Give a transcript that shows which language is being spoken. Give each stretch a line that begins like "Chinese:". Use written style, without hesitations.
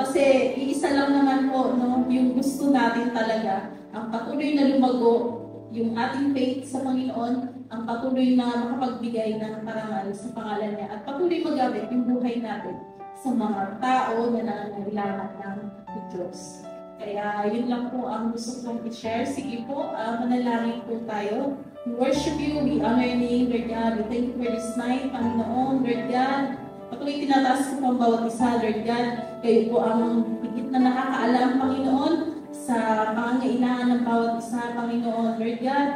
Filipino: Kasi iisa lang naman po, no, yung gusto natin talaga, ang patuloy na lumago yung ating faith sa Panginoon, ang patuloy na makapagbigay ng parangal sa pangalan niya, at patuloy magamit yung buhay natin sa mga tao na nangangailangan ng Diyos. Kaya yun lang po ang gusto kong i-share. Sige po, manalangin po tayo.
English: We worship you, we honor your name, Lord God. We thank you for this night, Panginoon, Lord God.
Filipino: Patuloy tinataas ko po ang bawat isa, Lord God. Kayo po ang higit na nakakaalam, Panginoon, sa pangangailangan ng bawat isa, Panginoon, Lord God.